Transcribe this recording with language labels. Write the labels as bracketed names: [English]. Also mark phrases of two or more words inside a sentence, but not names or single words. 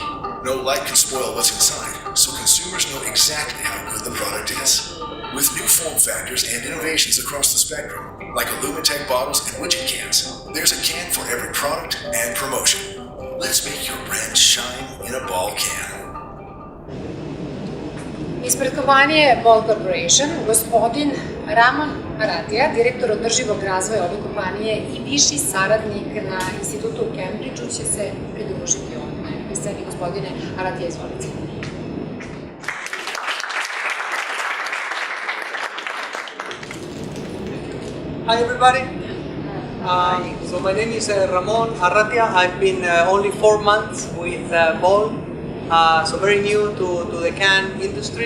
[English] No light can spoil what's inside, so consumers know exactly how good the product is. With new form factors and innovations across the spectrum, like Illumitech bottles and widget cans, there's a can for every product and promotion. Let's make your brand shine in a Ball can. [Serbian] Ispred kompanije Ball Corporation, gospodin Ramon Arratia, direktor održivog razvoja ove kompanije i viši saradnik na institutu u Cambridgeu, će se pridružiti ovome. Sceni, gospodine Arratia, izvolite. [English] Hi everybody. So my name is Ramon Arratia. I've been only 4 months with Ball, so very new to the can industry.